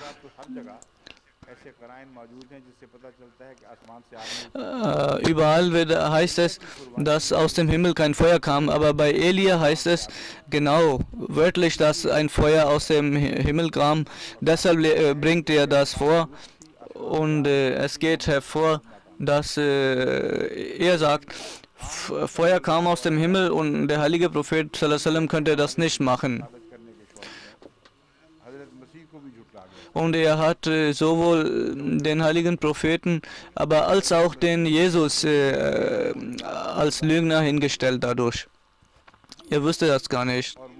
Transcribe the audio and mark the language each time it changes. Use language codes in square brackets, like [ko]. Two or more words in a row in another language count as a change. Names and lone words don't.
[de] Überall heißt es, dass aus dem Himmel kein Feuer kam, aber bei Elia heißt es genau wörtlich, dass ein Feuer aus dem Himmel kam. Deshalb bringt er das vor, und es geht hervor, dass er sagt, Feuer kam aus dem Himmel, und der heilige Prophet [ar] صلى الله عليه وسلم [de] könnte das nicht machen. Und er hat sowohl den heiligen Propheten, aber als auch den Jesus als Lügner hingestellt dadurch. Er wusste das gar nicht.